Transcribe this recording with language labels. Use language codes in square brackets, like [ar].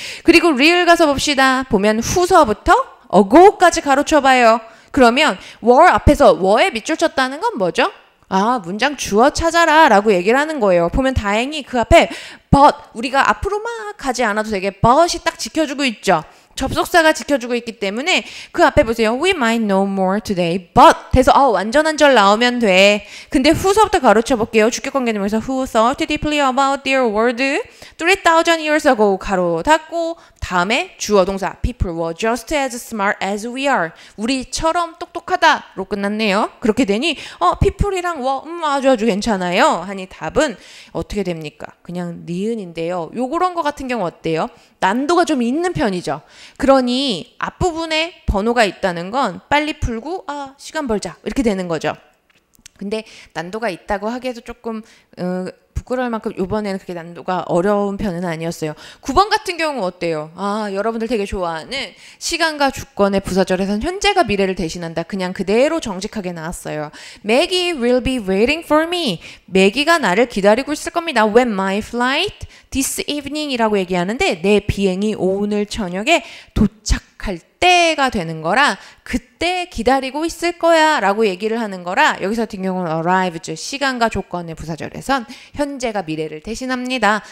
[ko] 그리고 real 가서 봅시다. 보면 후서부터 ago까지 가로쳐봐요. 그러면 were 앞에서 were에 밑줄 쳤다는 건 뭐죠? 문장 주어 찾아라 라고 얘기를 하는 거예요. 보면 다행히 그 앞에 but 우리가 앞으로 막 가지 않아도 되게 but이 딱 지켜주고 있죠. 접속사가 지켜주고 있기 때문에 그 앞에 보세요. [en] We might know more today, but [ko] 돼서 완전한 절 나오면 돼. 근데 후서부터 가로쳐 볼게요. 주격관계념에서 [en] who thought deeply about their world 3,000 years ago [ko] 가로 닫고 다음에 주어 동사 [en] people were just as smart as we are. [ko] 우리처럼 똑똑하다로 끝났네요. 그렇게 되니 people이랑 were 아주 괜찮아요. 하니 답은 어떻게 됩니까? 그냥 니은인데요. 요런 거 같은 경우 어때요? 난도가 좀 있는 편이죠. 그러니 앞부분에 번호가 있다는 건 빨리 풀고 시간 벌자 이렇게 되는 거죠. 근데 난도가 있다고 하기에도 조금 부끄러울 만큼 이번에는 그렇게 난도가 어려운 편은 아니었어요. 9번 같은 경우 어때요? 여러분들 되게 좋아하는 시간과 주권의 부사절에선 현재가 미래를 대신한다. 그냥 그대로 정직하게 나왔어요. [en] Maggie will be waiting for me. [ko] 매기가 나를 기다리고 있을 겁니다. [en] When my flight this evening [ko] 이라고 얘기하는데 내 비행이 오늘 저녁에 도착 갈 때가 되는 거라 그때 기다리고 있을 거야 라고 얘기를 하는 거라 여기서 같은 경우는 arrives 시간과 조건의 부사절에선 현재가 미래를 대신합니다.